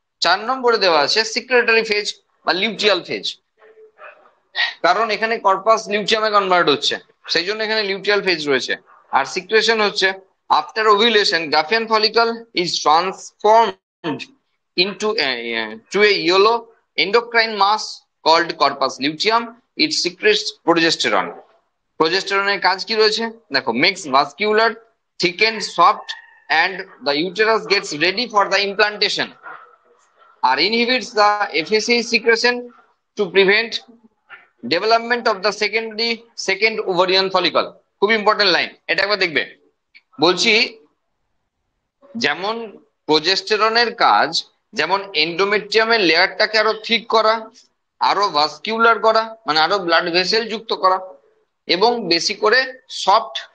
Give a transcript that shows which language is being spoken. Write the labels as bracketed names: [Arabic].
[Bangla] 4 নম্বরে দেওয়া আছে সিক্রেটারি ফেজ বা লিউটিয়াল ফেজ, কারণ এখানে কর্পাস লিউটিয়ামে কনভার্ট হচ্ছে, সেই জন্য এখানে লিউটিয়াল ফেজ রয়েছে। আর সিক্রেশন হচ্ছে [English] After ovulation Graafian follicle is transformed into to a yellow endocrine mass called corpus luteum. It secretes progesterone. [Bangla] প্রোজেস্টেরনের কাজ কি রয়েছে দেখো, [English] makes vascular thickened soft and the uterus gets ready for the implantation, আর inhibits the FSH secretion to prevent development of the second ovarian follicle. [Bangla] খুব important line, এটা একবার দেখবে। বলছি যেমন প্রোজেস্টেরনের কাজ, যেমন এন্ডোমেট্রিয়ামের লেয়ারটাকে আরো ঠিক করা, আরো ভাস্কিউলার করা মানে আরো ব্লাড ভেসেল যুক্ত করা, এবং বেশি করে সফট